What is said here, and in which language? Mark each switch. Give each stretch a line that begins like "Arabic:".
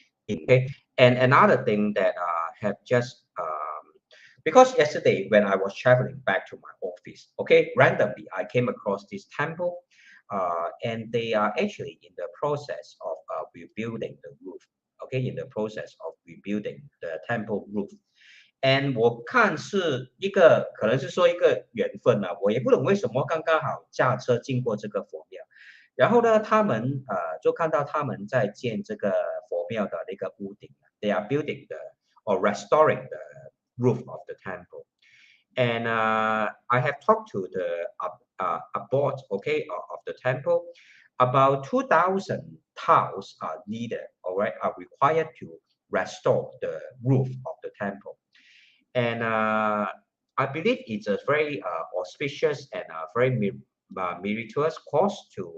English: Okay, and another thing that have just because yesterday when I was traveling back to my office, okay, randomly I came across this temple, and they are actually in the process of rebuilding the roof. Okay, in the process of rebuilding the temple roof.
Chinese: And 我看是一个可能是说一个缘分啊，我也不懂为什么刚刚好驾车经过这个佛庙，然后呢，他们就看到他们在建这个佛庙的那个屋顶 ，
English: they are building or restoring the roof of the temple. And I have talked to the abbot, okay, of the temple. About 2,000 tiles are needed, all right, are required to restore the roof of the temple. And I believe it's a very auspicious and very meritorious cause